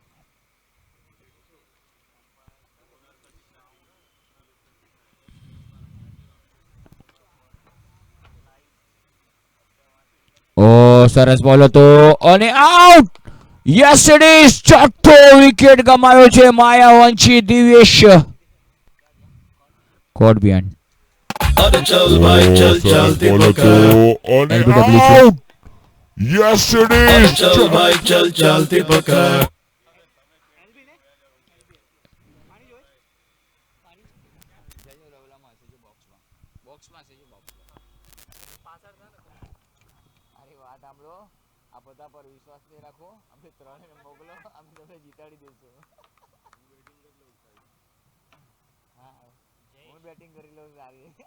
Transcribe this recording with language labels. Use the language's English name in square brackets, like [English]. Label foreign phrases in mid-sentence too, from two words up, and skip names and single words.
[Gujarati] ઓ સરસ બોલ હતો અને આઉટ. [English] Yes it is. [Gujarati] ચોથો વિકેટ ગમાયો છે માયાવંશી દિવ્યેશ. [English] Caught behind. [Hindi] अरे चल भाई चल [Gujarati] સરસ [Hindi] चलती [Gujarati] બોલ હતો [Hindi] पकड़ [Gujarati] અને LBW છે. [English] out. Yes it [Hindi] अरे [English] is. [Hindi] चल भाई चल चलती पकड़ [Gujarati] અરે વાત સાંભળો, આ બધા પર વિશ્વાસ નહીં રાખો. અમે ત્રણે મોકલો, અમે તમને જીતાડી દઈશું. હા, હું બેટિંગ કરી લઉં સારી.